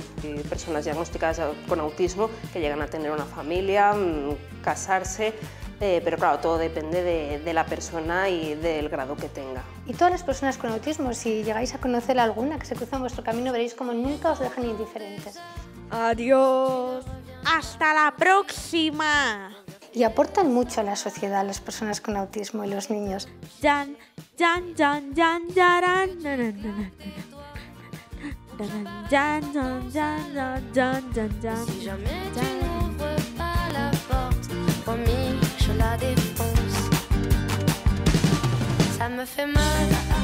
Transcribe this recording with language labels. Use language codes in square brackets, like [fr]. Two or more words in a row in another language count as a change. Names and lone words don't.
[es] Hay personas diagnosticadas con autismo que llegan a tener una familia, casarse, pero claro, todo depende de la persona y del grado que tenga. Y todas las personas con autismo, si llegáis a conocer alguna que se cruza en vuestro camino, veréis como nunca os dejan indiferentes. Adiós. ¡Hasta la próxima! Y aportan mucho a la sociedad las personas con autismo y los niños. Jan, jan, jan, jan, yaran, jan, jan, jan, jan, jan, jan. [fr] Si jamais tu n'ouvres pas la porte, promis, je la défonce. Ça me fait mal.